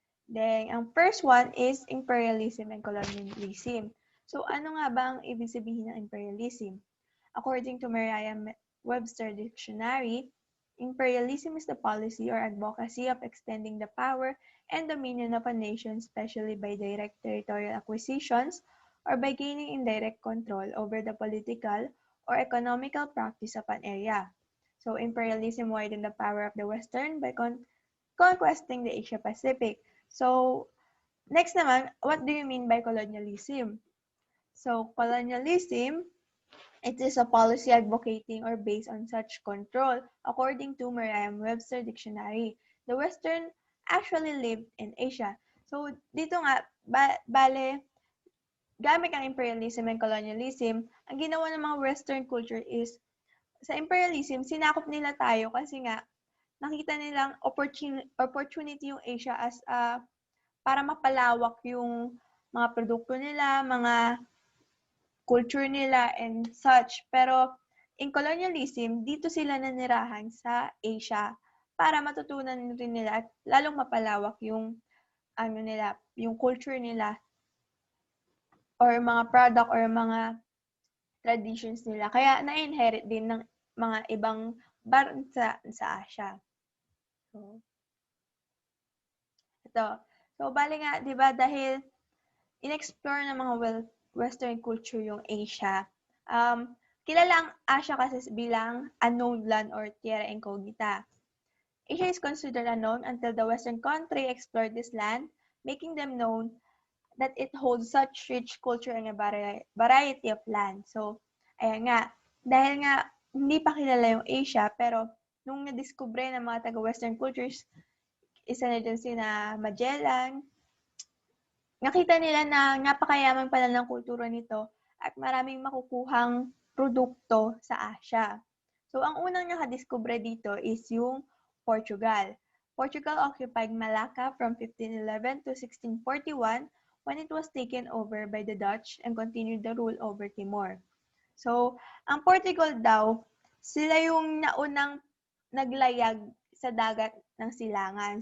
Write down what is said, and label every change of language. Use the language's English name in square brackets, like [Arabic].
[English] Then, ang first one is imperialism and colonialism. [Filipino] So, ano nga ba ang ibig sabihin ng imperialism? [English] According to Merriam-Webster Dictionary, imperialism is the policy or advocacy of extending the power and dominion of a nation, especially by direct territorial acquisitions or by gaining indirect control over the political or economical practice of an area. So, imperialism widened the power of the Western by conquesting the Asia Pacific. So, next naman, what do you mean by colonialism? So, colonialism, it is a policy advocating or based on such control. According to Merriam-Webster Dictionary, the Western actually lived in Asia. [Filipino] So, dito nga, bale, gamit ang imperialism and colonialism, ang ginawa ng mga Western culture is, sa imperialism, sinakop nila tayo kasi nga, nakita nilang opportunity yung Asia as para mapalawak yung mga produkto nila, mga culture nila [English] and such. [Filipino] Pero in colonialism, dito sila nanirahan sa Asia para matutunan rin nila at lalong mapalawak yung yung culture nila or mga product or mga traditions nila. Kaya na-inherit din ng mga ibang bansa sa Asia. So, ito. So, bali nga, di ba, dahil in-explore ng mga Western culture yung Asia, kilala ang Asia kasi bilang unknown land or tierra incognita. [English] Asia is considered unknown until the Western country explored this land, making them known that it holds such rich culture and a variety of land. [Filipino] So, ayan nga, dahil nga hindi pa kilala yung Asia, pero nung nadiskubre ng mga taga-Western cultures, isa na dyan sina Magellan, nakita nila na napakayaman pala ng kultura nito at maraming makukuhang produkto sa Asia. So, ang unang nakadiskubre dito is yung Portugal. [English] Portugal occupied Malacca from 1511 to 1641 when it was taken over by the Dutch and continued the rule over Timor. [Filipino] So, ang Portugal daw, sila yung naunang naglayag sa dagat ng silangan.